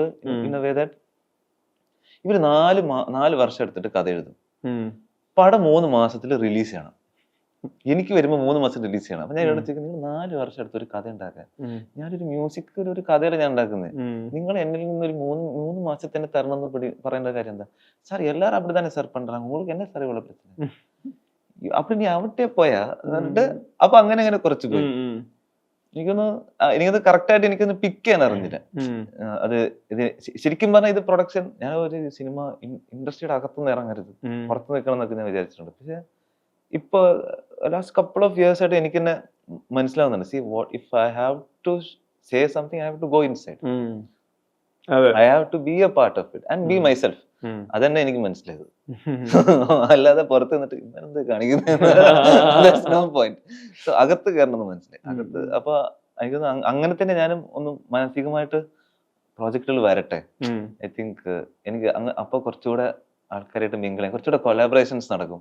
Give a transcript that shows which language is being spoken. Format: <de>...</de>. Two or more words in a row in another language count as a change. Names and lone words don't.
<en>in a way that</en> <ml>ഇവര് 4 വർഷം എടുത്തിട്ട് കഥ എഴുതും. പടം 3 മാസത്തിൽ റിലീസ് ചെയ്യണം. എനിക്ക് വരുമ്പോ 3 മാസം റിലീസ് ചെയ്യണം. അപ്പൊ ഞാൻ ഇവിടെ നിങ്ങൾ 4 വർഷം എടുത്ത് ഒരു കഥ ഉണ്ടാക്കാൻ, ഞാനൊരു മ്യൂസിക് ഒരു കഥയുടെ ഞാൻ ഉണ്ടാക്കുന്നത്, നിങ്ങൾ എന്നിൽ നിന്നൊരു 3 മാസത്തിൽ തന്നെ തരണം എന്ന് പറയേണ്ട കാര്യം എന്താ?</ml> <ta>சார் எல்லாரும் அப்படி தானே சார் பண்றாங்க, உங்களுக்கு என்ன சார் இவ்வளவு பிரச்சனை? அப்படி நீ</ta> <ml>അവട്ടെ പോയാ എന്നിട്ട് അപ്പൊ അങ്ങനെ കുറച്ച് പോയി. എനിക്കൊന്ന് കറക്റ്റ് ആയിട്ട് എനിക്കൊന്ന് പിക്ക് ചെയ്യാൻ അറിഞ്ഞില്ല. അത് ഇത് ശരിക്കും പറഞ്ഞാൽ ഇത് പ്രൊഡക്ഷൻ, ഞാൻ ഒരു സിനിമ ഇൻഡസ്ട്രിയുടെ അകത്തുനിന്ന് ഇറങ്ങരുത്, പുറത്ത് നിൽക്കണം എന്നൊക്കെ ഞാൻ വിചാരിച്ചിട്ടുണ്ട്. പക്ഷെ ഇപ്പൊ</ml> <en>last couple of years</en> <ml>ആയിട്ട് എനിക്ക് തന്നെ മനസ്സിലാവുന്നുണ്ട്,</ml> <en>see what if I have to say something, I have to go inside, I have to be a part of it and be myself.</en> <ml>അതന്നെ എനിക്ക് മനസ്സിലായത്. അല്ലാതെ പുറത്ത് നിന്നിട്ട് ഇന്നെന്ത് കാണിക്കുന്ന പോയിന്റ്. സോ അകത്ത് കയറണമെന്ന് മനസ്സിലായി. അകത്ത് അപ്പൊ എനിക്ക് അങ്ങനെ തന്നെ ഞാനും ഒന്ന് മാനസികമായിട്ട് പ്രോജക്റ്റുകൾ വരട്ടെ.</ml> <en>I think</en> <ml>എനിക്ക് അപ്പൊ കുറച്ചുകൂടെ ആൾക്കാരായിട്ട് മിങ്കിൾ ചെയ്യാൻ, കുറച്ചുകൂടെ കൊളാബറേഷൻസ് നടക്കും.</ml>